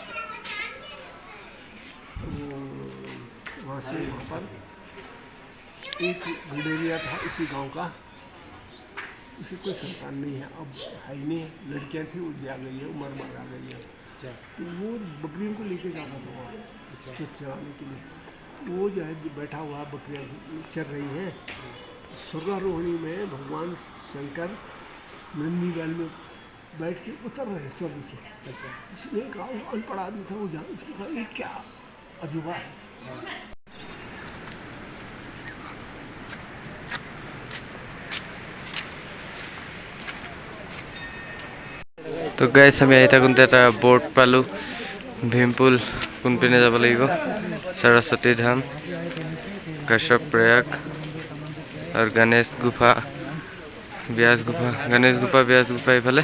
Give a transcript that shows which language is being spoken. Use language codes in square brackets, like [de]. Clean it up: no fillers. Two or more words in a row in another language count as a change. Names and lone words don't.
[hi] वहाँ से वहाँ पर एक गुडेरिया था इसी गांव का, उसे कोई संतान नहीं है, अब है ही नहीं, लड़कियां थी वो जा गई है, उम्र मर आ गई है, तो वो बकरियों को लेके जाता था वहाँ चराने के लिए, वो जो है बैठा हुआ बकरियां चर रही हैं, स्वर्गारोहणी में भगवान शंकर नंदी बैल में बैठ के उतर रहे स्वर्ग से। उसने कहा, वो अनपढ़ आदमी था, वो जान, उसने कहा ये क्या अजूबा है। [as] তো গাইছ আমি আহি থাকোঁতে এটা বৰ্ড পালোঁ, ভীমপুল কোনপিনে যাব লাগিব, সৰস্বতী ধাম, কাশ্যপ প্ৰয়াগ আৰু গণেশ গুফা, ব্যাস গুফা, গণেশ গুফা, ব্যাস গুফা এইফালে।